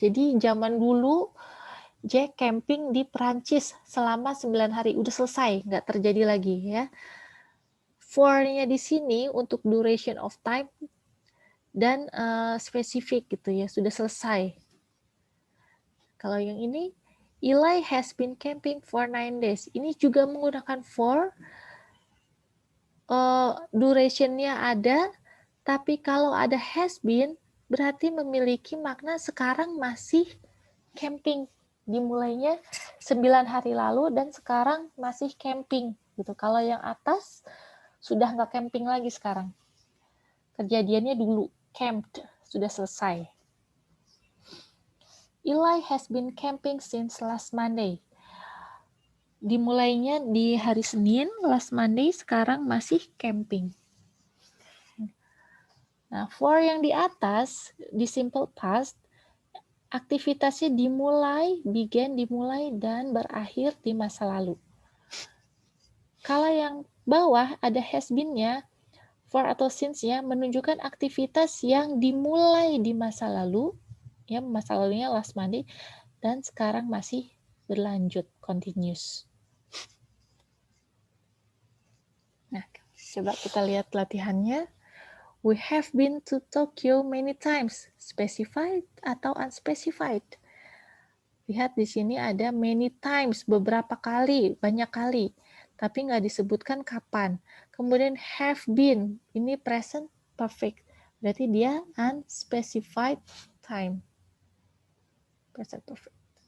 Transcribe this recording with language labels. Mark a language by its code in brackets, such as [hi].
[id] Jadi zaman dulu Jack camping di Perancis selama 9 hari. Udah selesai, nggak terjadi lagi ya. For-nya di sini untuk duration of time dan spesifik gitu ya, sudah selesai. Kalau yang ini, [en] Eli has been camping for 9 days. [id] Ini juga menggunakan for, duration-nya ada, tapi kalau ada has been, berarti memiliki makna sekarang masih camping. Dimulainya 9 hari lalu dan sekarang masih camping. Gitu. Kalau yang atas, sudah nggak camping lagi sekarang. Kejadiannya dulu, camped, sudah selesai. [en] Eli has been camping since last Monday. [id] Dimulainya di hari Senin, last Monday, sekarang masih camping. Nah, for yang di atas, di simple past, aktivitasnya dimulai, dimulai, dan berakhir di masa lalu. Kalau yang bawah ada has been-nya, for atau since-nya menunjukkan aktivitas yang dimulai di masa lalu, ya masa lalunya last Monday, dan sekarang masih berlanjut, continuous. Nah, coba kita lihat latihannya. [en] We have been to Tokyo many times, specified atau unspecified. [id] Lihat di sini ada many times, beberapa kali, banyak kali, tapi nggak disebutkan kapan. Kemudian have been, ini present perfect, berarti dia unspecified time. Present perfect.